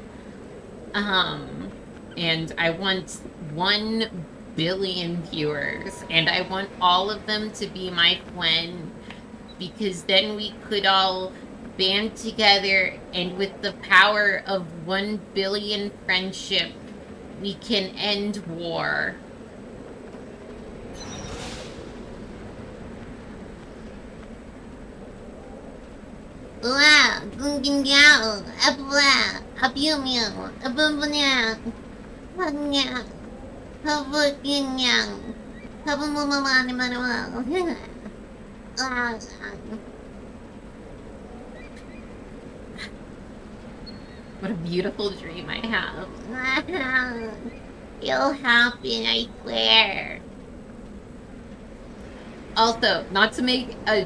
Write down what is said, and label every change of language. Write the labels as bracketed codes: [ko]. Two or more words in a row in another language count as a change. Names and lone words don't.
[en] And I want 1 billion viewers, and I want all of them to be my friend, because then we could all band together, and with the power of 1 billion friendship, we can end war. Wow. Gunggingao. Apwa. Apiumyo. Abumbunya. Pagnya. Pabukinyang. Pabumumamani manual. What a beautiful dream I have. You'll happen, I swear. Also, not to make a...